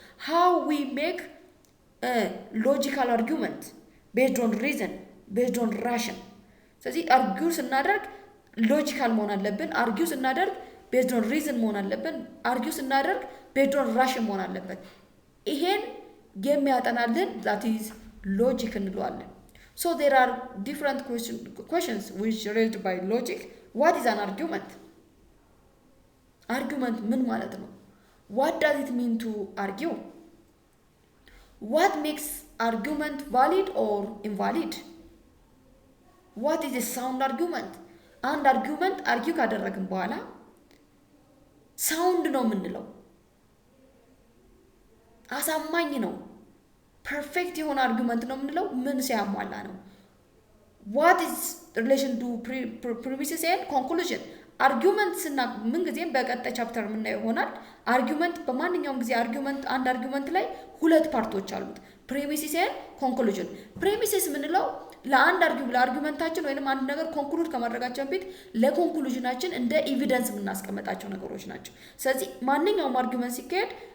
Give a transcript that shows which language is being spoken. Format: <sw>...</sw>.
<en>how we make a logical argument based on reason, based on ration.</en> <am>ስለዚህ አርጊው ስናደርግ ሎጂካል መሆን አለብን። አርጊው ስናደርግ ቤዝድ ኦን ሪዝን መሆን አለብን። አርጊው ስናደርግ ቤዝድ ኦን ራሽን መሆን አለበት። ይሄን የሚያጠናልን</am> <en>that is logic</en> <am>እንለዋለን።</am> <en>so there are different questions which raised by logic. what is an argument?</en> <am>argument ምን ማለት ነው?</am> <en>what does it mean to argue? what makes argument valid or invalid? what is a sound argument?</en> <am>አንድ አርጊውመንት አርጊው ካደረግን በኋላ ሳውንድ ነው የምንለው፣ አሳማኝ ነው፣ ፐርፌክት የሆነ አርጊውመንት ነው የምንለው ምን ሲያሟላ ነው?</am> <en>what is relation to premises and conclusion?</en> <am>አርጊውመንት ምን ጊዜም በቀጣይ ቻፕተር የምናየው ይሆናል። አርጊውመንት በማንኛውም ጊዜ አንድ አርጊውመንት ላይ ሁለት ፓርቶች አሉት፣ ፕሪሚሲስ ኤንድ ኮንክሉዥን። ፕሪሚሲስ የምንለው ለአርጊውመንታችን ወይንም አንድ ነገር ኮንክሉድ ከማድረጋችን በፊት ለኮንክሉዥናችን እንደ ኤቪደንስ የምናስቀምጣቸው ነገሮች ናቸው። ስለዚህ ማንኛውም አርጊውመንት ሲካሄድ</am>